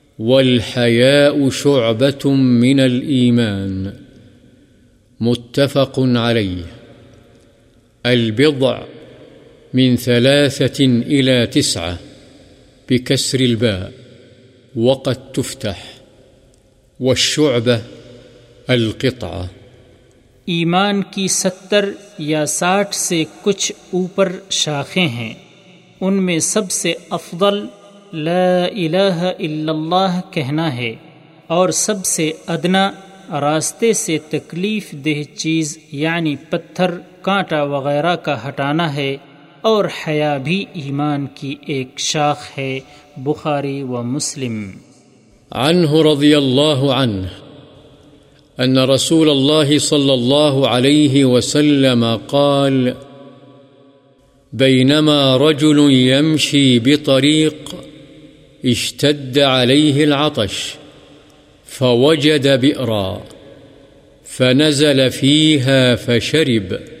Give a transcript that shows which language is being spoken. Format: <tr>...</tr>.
<ar>والحياء شعبة من الإيمان، متفق عليه۔ البضع من 3 إلى 9 بكسر الباء وقد تفتح، والشعبة القطعة۔</ar> <ur>ایمان کی 70 یا 60 سے کچھ اوپر شاخیں ہیں، ان میں سب سے افضل لا الہ الا اللہ کہنا ہے، اور سب سے ادنا راستے سے تکلیف دہ چیز یعنی پتھر کانٹا وغیرہ کا ہٹانا ہے، اور حیا بھی ایمان کی ایک شاخ ہے۔ بخاری و مسلم۔</ur> <ar>عنہ رضی اللہ عنہ أن رسول الله صلى الله عليه وسلم قال بينما رجل يمشي بطريق اشتد عليه العطش فوجد بئرا فنزل فيها فشرب</ar>